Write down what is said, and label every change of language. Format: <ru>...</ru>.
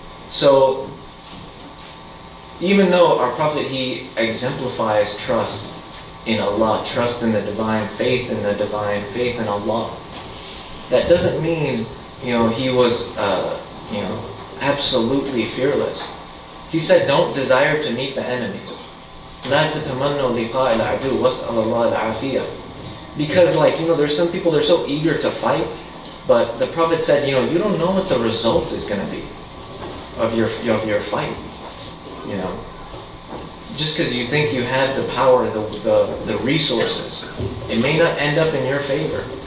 <en>So even though our Prophet, he exemplifies trust in Allah, trust in the divine, faith in the divine, faith in Allah, that doesn't mean, you know, he was you know, absolutely fearless. He said, don't desire to meet the enemy.</en> <ar>لا تتمنوا لقاء العدو واسأل الله العافية.</ar> <en>Because, like, you know, there's some people, they're so eager to fight, but the Prophet said, you know, you don't know what the result is going to be of your fight. You know, just because you think you have the power, the resources, it may not end up in your favor.</en>